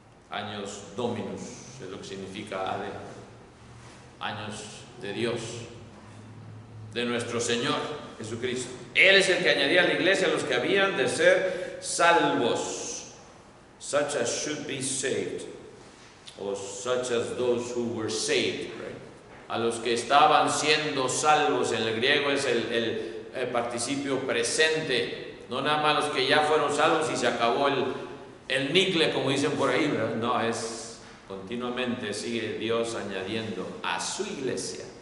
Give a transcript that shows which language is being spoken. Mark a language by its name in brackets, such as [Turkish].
[Spanish] Años Dominus, es lo que significa AD. Años de Dios, de nuestro Señor Jesucristo. Él es el que añadía a la iglesia a los que habían de ser salvos. [English] Such as should be saved. O such as those who were saved, right? [Spanish] A los que estaban siendo salvos. En el griego es el participio presente. No nada más los que ya fueron salvos y se acabó el nicle, como dicen por ahí, ¿verdad? No, es continuamente sigue Dios añadiendo a su iglesia.